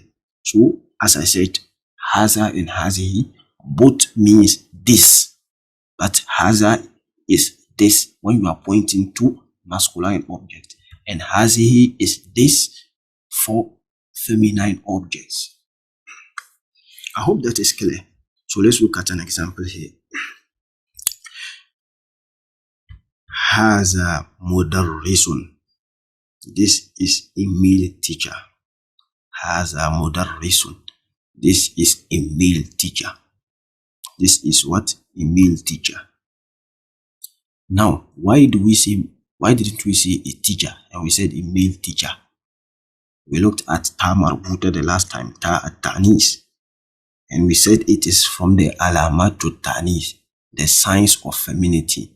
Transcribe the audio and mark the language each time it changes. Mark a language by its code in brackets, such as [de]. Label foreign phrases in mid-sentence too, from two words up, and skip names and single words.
[en] So, as I said, haza and hazihi both means this. But haza is this when you are pointing to masculine object. And hazihi is this for feminine objects. I hope that is clear. So let's look at an example here. [ar] هذا مدرسٌ. [en] This is a male teacher. [ar] هذا مدرسٌ. [en] This is a male teacher. This is what? A male teacher. Now, why didn't we say a teacher and we said a male teacher? We looked at [ar] تاء مربوطة [en] the last time, [ar] تاء التأنيث, [en] and we said it is from the [ar] علامات التأنيث, [en] the signs of femininity.